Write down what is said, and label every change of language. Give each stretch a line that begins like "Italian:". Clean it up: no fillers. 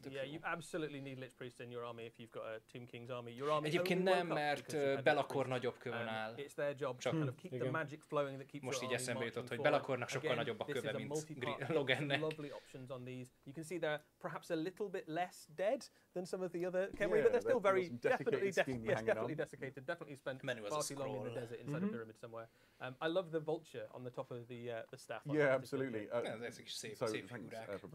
English: Yeah, you absolutely need Lich Priest in your army if you've got a Tomb King's army. Your army
Hungarian: egyébként nem, mert Belakor nagyobb kövön áll.
English: It's their job to kind of keep the magic flowing that keeps
Hungarian: most így eszembe jutott, hogy Belakornak sokkal nagyobb a köve, mint Logannek.
English: Lovely options on these. You can see they're perhaps a little bit less dead than some of the other Khemri, but they're still very definitely desiccated. Definitely spent far too long in the desert inside a pyramid somewhere. I love the vulture on the top of the staff. Yeah, absolutely.
Hungarian: Ezek is szép figurák.